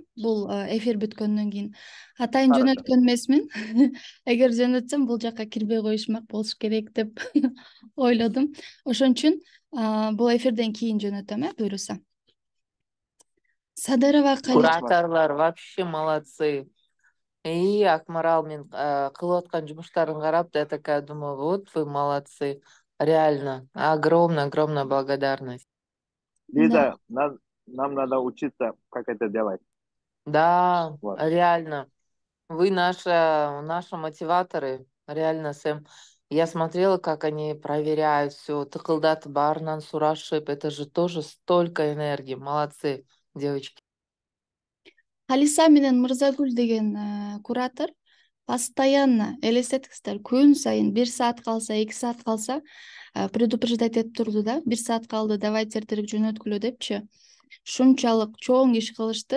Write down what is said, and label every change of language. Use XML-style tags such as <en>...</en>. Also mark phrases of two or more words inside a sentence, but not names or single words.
<ky>Бул эфир бүткөндөн кийин. Атайын жөнөткөн эмесмин. Эгер жөнөтсөм бул жакка кирбей коюшмак болуш керек деп ойлодум. Ошон үчүн бул эфирден кийин жөнөтөм, буйруса. Садырова Калиса. Кураторлор</ky> <ru>вообще молодцы. И</ru> <ky>Акмарал, мен кылып аткан жумуштарын карап,</ky> <ru>я такая думаю, вот вы молодцы. Реально, огромная благодарность. Лиза, нам надо учиться, как это делать. Да, Вот. реально. Вы наши мотиваторы. Реально, Сэм. Я смотрела, как они проверяют все.</ru> <ky>Тыкылдатып баарынан сурашып.</ky> <ru>Это же тоже столько энергии. Молодцы, девочки.</ru> <ky>Калиса менен Мырзагүл деген куратор постоянно элестеткиздер, күн сайын 1 саат калса, 2 саат калса предупреждать этип турду да. 1 саат калды, давайте эртерээк жөнөткүлө депчи. Ушунчалык чоң иш кылышты.</ky>